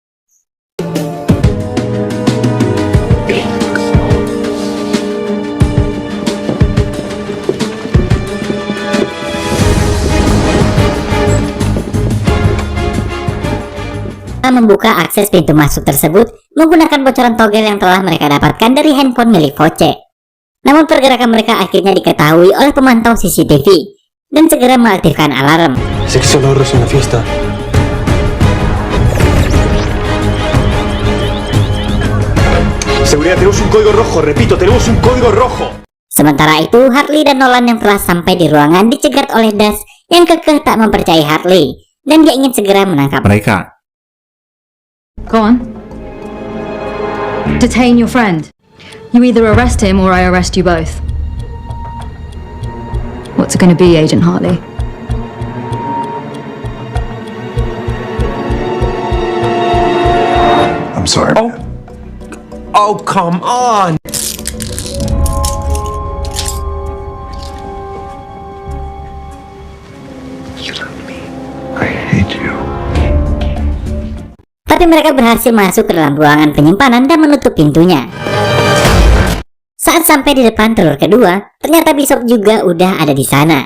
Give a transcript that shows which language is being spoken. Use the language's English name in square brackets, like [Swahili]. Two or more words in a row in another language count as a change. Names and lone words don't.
[Indonesian] Membuka akses pintu masuk tersebut menggunakan bocoran togel yang telah mereka dapatkan dari handphone milik Voce. Namun pergerakan mereka akhirnya diketahui oleh pemantau CCTV dan segera mengaktifkan alarm. [Spanish] Seccionados en la fiesta. Seguridad, tenemos un código rojo. Repito, tenemos un código rojo. [Indonesian] Sementara itu, Hartley dan Nolan yang telah sampai di ruangan dicegat oleh Das yang kekeh tak mempercayai Hartley, dan dia ingin segera menangkap mereka. [English] Go on. Detain your friend. You either arrest him or I arrest you both. What's it going to be, Agent Hartley? I'm sorry. Oh, come on. You love me. I hate you. [Indonesian] Tapi mereka berhasil masuk ke dalam ruangan penyimpanan dan menutup pintunya. Saat sampai di depan telur kedua, ternyata Bishop juga udah ada di sana.